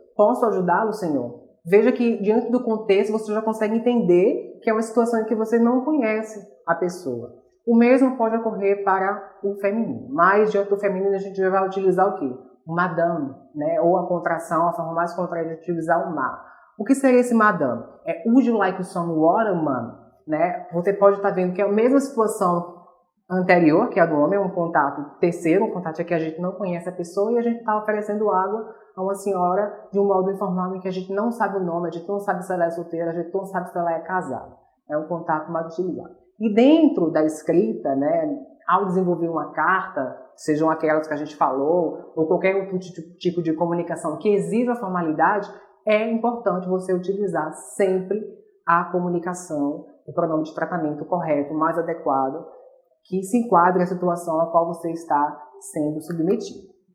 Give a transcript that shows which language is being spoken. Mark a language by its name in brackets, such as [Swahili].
[Portuguese] Posso ajudá-lo, senhor? Veja que, diante do contexto, você já consegue entender que é uma situação em que você não conhece a pessoa. O mesmo pode ocorrer para o feminino, mas diante do feminino a gente já vai utilizar o quê? O madame, né? Ou a contração, a forma mais contraída de utilizar o ma. O que seria esse madame? É [English] would you like some water, ma'am? [Portuguese] Né? Você pode estar vendo que é a mesma situação anterior, que é a do homem, é um contato terceiro, um contato em que a gente não conhece a pessoa e a gente está oferecendo água a uma senhora de um modo informal em que a gente não sabe o nome, a gente não sabe se ela é solteira, a gente não sabe se ela é casada. É um contato mais utilizado. E dentro da escrita, né, ao desenvolver uma carta, sejam aquelas que a gente falou, ou qualquer outro tipo de comunicação que exija formalidade, é importante você utilizar sempre a comunicação, o pronome de tratamento correto, mais adequado, que se enquadre a situação a qual você está sendo submetido.